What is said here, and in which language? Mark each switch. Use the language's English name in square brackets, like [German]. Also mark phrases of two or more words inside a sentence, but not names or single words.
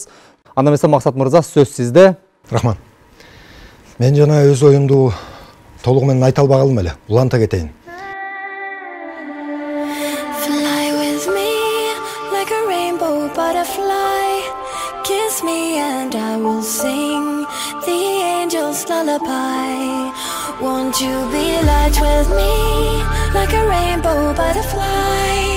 [Kyrgyz] Анда эмесе Максат мырза, сөз сизде. Рахмат. Мен жана өз оюмду толугу менен айта албагалым эле. Уланта кетейин. [English] Fly with me like a rainbow butterfly. Kiss me and I will sing the angel's lullaby. Won't you be light with me like a rainbow butterfly?